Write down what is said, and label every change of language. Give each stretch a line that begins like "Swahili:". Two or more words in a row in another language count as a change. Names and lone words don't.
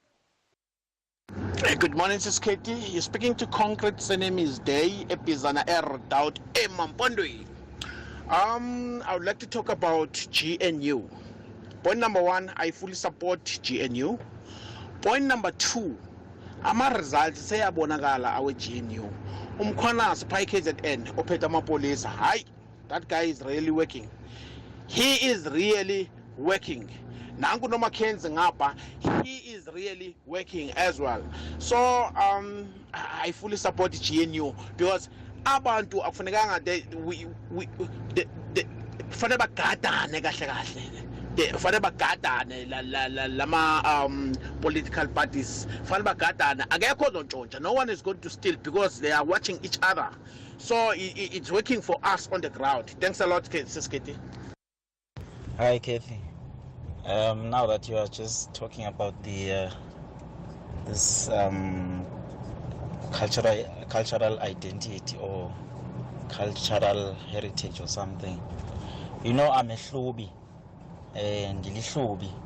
English: Good morning, Sis Katie. You're speaking to Concrete. The name is Day Epizana Doubt Mampondui. I would like to talk about GNU. Point number one, I fully support GNU. Point number two,
Zulu: ama results seyabonakala awe GNU. Umkhwana Spy KZN ophethe amapolisa. Hayi,
English: that guy is really working. He is really working.
Zulu: Nangu no Mackenzie ngapa,
English: he is really working as well. So I fully support GNU because
Zulu: abantu akufunekanga kufanele bagadane kahle kahle. Kufanele bagadane lama
English: political parties.
Zulu: Kufanele bagadane. Akekho zontshontsha.
English: No one is going to steal because they are watching each other. So it's working for us on the ground. Thanks a lot, Sis Katie. Hi, Kathy. Now that you are just talking about the this cultural identity or cultural heritage or something, you know, I'm a Hlobi and Lihlobi.